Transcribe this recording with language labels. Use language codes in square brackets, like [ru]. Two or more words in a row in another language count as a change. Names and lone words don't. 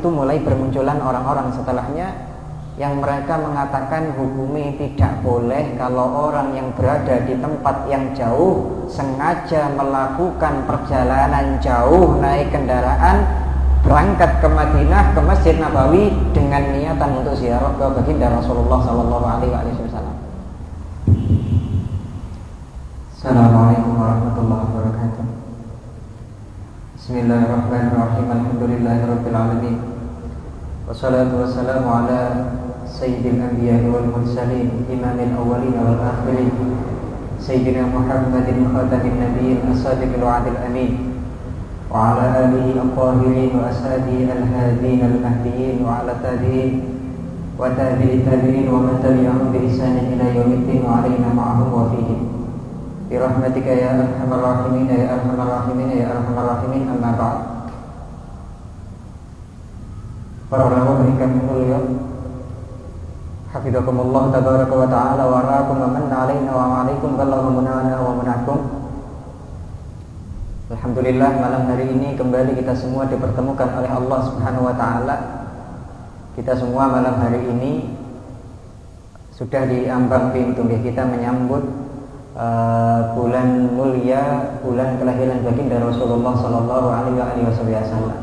[id] mulai bermunculan orang-orang setelahnya yang mereka mengatakan hukumnya tidak boleh kalau orang yang berada di tempat yang jauh sengaja melakukan perjalanan jauh naik kendaraan berangkat ke Madinah, ke Masjid Nabawi dengan niatan untuk ziarah ke baginda Rasulullah [ar] صلى الله عليه وسلم. السلام عليكم ورحمة الله وبركاته. بسم الله الرحمن الرحيم. الحمد لله رب العالمين. والصلاة والسلام على سيد الأنبياء والمرسلين، إمام الأولين والآخرين، سيدنا محمد خاتم النبيين الصادق الوعد الأمين، وعلى آله الطاهرين وأصحابه الهادين المهديين وعلى التابعين وتابعي التابعين ومن تبعهم بإحسان إلى يوم الدين وعلينا معهم وفيهم برحمتك يا أرحم الراحمين يا أرحم الراحمين يا أرحم الراحمين، أما بعد. [jv] Para ulama ingkang mulia, [ar] حفظكم الله تبارك وتعالى ورعاكم ومن علينا وعليكم بلغ منانا ومناكم. [id] Alhamdulillah, malam hari ini kembali kita semua dipertemukan oleh Allah [ar] سبحانه وتعالى. [id] Kita semua malam hari ini sudah diambang pintu kita menyambut bulan mulia, bulan kelahiran baginda Rasulullah [ar] صلى الله عليه وسلم.